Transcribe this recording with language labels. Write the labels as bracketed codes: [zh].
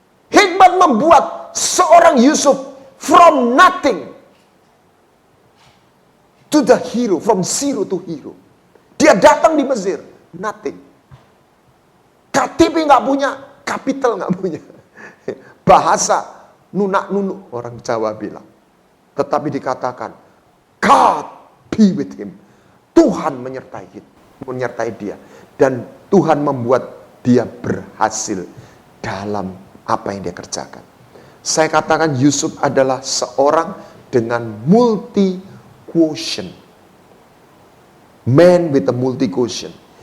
[id] Hikmat membuat seorang [en] Yusuf from nothing to the hero, from zero to hero. [id] Dia datang di Mesir, [en] nothing. [id] KTP nggak punya, capital nggak punya. Bahasa nunak-nunuk orang Jawa bilang. Tetapi dikatakan, [en] God be with him. [id] Tuhan menyertai dia. Dan Tuhan membuat dia berhasil dalam apa yang dia kerjakan. Saya katakan Yusuf adalah seorang dengan multi-quotient. [en] Man with a multi-quotient.